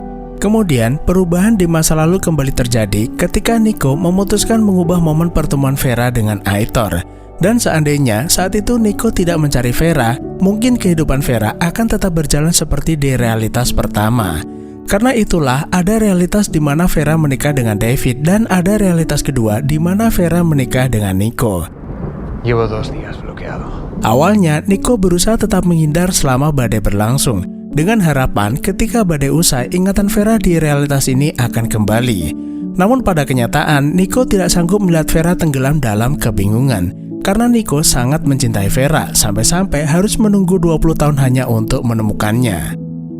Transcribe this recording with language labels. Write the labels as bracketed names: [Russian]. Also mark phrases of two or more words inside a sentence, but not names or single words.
[Indonesian] Kemudian, perubahan di masa lalu kembali terjadi ketika Nico memutuskan mengubah momen pertemuan Vera dengan Aitor. Dan seandainya saat itu Nico tidak mencari Vera, mungkin kehidupan Vera akan tetap berjalan seperti di realitas pertama. Karena itulah ada realitas di mana Vera menikah dengan David dan ada realitas kedua di mana Vera menikah dengan Nico. [Spanish] Llevo 2 días bloqueado. [Indonesian] Awalnya, Nico berusaha tetap menghindar selama badai berlangsung, dengan harapan ketika badai usai, ingatan Vera di realitas ini akan kembali. Namun pada kenyataan, Nico tidak sanggup melihat Vera tenggelam dalam kebingungan. Karena Nico sangat mencintai Vera, sampai-sampai harus menunggu 20 tahun hanya untuk menemukannya.